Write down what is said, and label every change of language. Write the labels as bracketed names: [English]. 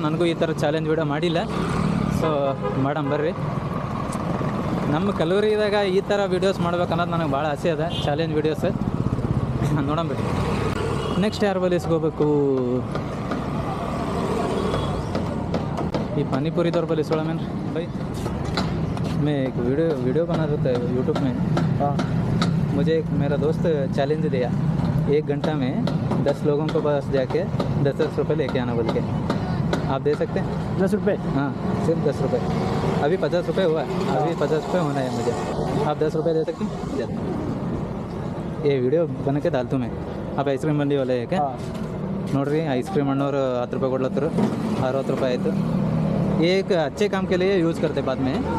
[Kannada] ನನಗೂ ಈ ಥರ ಚಾಲೆಂಜ್ ವಿಡಿಯೋ ಮಾಡಿಲ್ಲ. ಸೊ ಮಾಡಮ್ ಬರ್ರಿ. ನಮ್ಮ ಕಲೂರಿದಾಗ ಈ ಥರ ವೀಡಿಯೋಸ್ ಮಾಡ್ಬೇಕನ್ನೋದು ನನಗೆ ಭಾಳ ಆಸೆ ಅದ, ಚಾಲೆಂಜ್ ವೀಡಿಯೋಸ್. ನೋಡಂಬ್ರಿ ನೆಕ್ಸ್ಟ್ ಯಾರು ಬಲ್ಲಿ ಇಸ್ಕೋಬೇಕು. ಈ ಪಾನಿಪುರಿದವ್ರ ಬಲ್ಲಿ ಇಸ್ಕೊಳ್ಳೋಮೇನ್ರಿ ಬೈ. [Hindi] मैं एक वीडियो बना देता है यूट्यूब में. मुझे एक मेरा दोस्त चैलेंज दिया, 1 घंटा में 10 लोगों को पास जाके 10 रुपये लेके आना बोल के. आप दे सकते हैं? 10 रुपये? हाँ, सिर्फ 10 रुपये. अभी 50 रुपये हुआ, अभी 50 रुपये होना है मुझे. आप 10 रुपये दे सकते हैं? ये वीडियो बना के डालतू मैं. आप आइसक्रीम मंडी वाले है क्या? [Kannada] ನೋಡ್ರಿ, ಐಸ್ ಕ್ರೀಮ್ ಅಣ್ಣವ್ರು 10 ರೂಪಾಯಿ ಕೊಡ್ಲತ್ತರು. 60 ರೂಪಾಯಿ ಆಯಿತು. [Hindi] एक अच्छे काम के लिए ಯೂಸ್ करते बाद में.